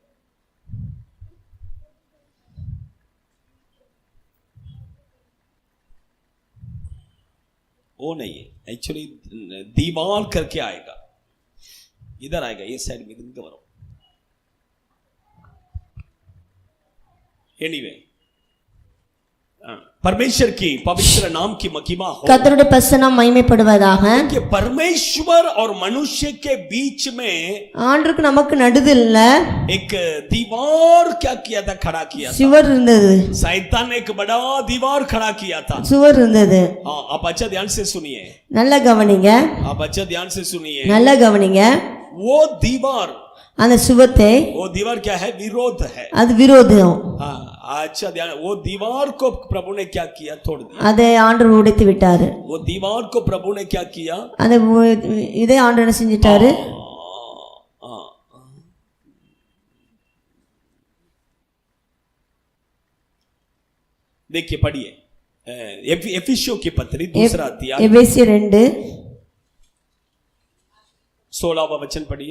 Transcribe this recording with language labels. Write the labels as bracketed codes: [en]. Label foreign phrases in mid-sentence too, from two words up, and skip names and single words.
[hi] वो नहीं है, एक्चुअली दीवार करके आएगा, इधर आएगा, ये साइड में इधर करो। एनीवे, परमेश्वर की पवित्र नाम की महिमा हो। [ta] கர்த்தருடைய பரிசுத்த நாமம் மகிமைப்படுவதாக. [hi] कि परमेश्वर और मनुष्य के बीच में [ta] ஆண்டவருக்கு நமக்கு நடுவுல [hi] एक दीवार क्या किया था? खड़ा किया था। [ta] சுவர் இருந்தது. [hi] शैतान ने एक बड़ा दीवार खड़ा किया था। [ta] சுவர் இருந்தது. [hi] हाँ, आप अच्छा ध्यान से सुनिए, [ta] நல்லா கவனிங்க, [hi] आप अच्छा ध्यान से सुनिए। [ta] நல்லா கவனிங்க. [hi] वो दीवार, [ta] அந்த சுவத்தை, [hi] वो दीवार क्या है? विरोध है। [ta] அது விரோதம். [hi] हाँ, अच्छा ध्यान, वो दीवार को प्रभु ने क्या किया? तोड़ दिया। [ta] அதை ஆண்டவர் உடைத்து விட்டாரு. [hi] वो दीवार को प्रभु ने क्या किया? [ta] அந்த இதே ஆண்டவர் என்ன செஞ்சிட்டாரு? [hi] देखिए, पढ़िए एफिसियों की पत्री दूसरा अध्याय [ta] எபேசியர் [hi] 2:16 वचन पढ़िए।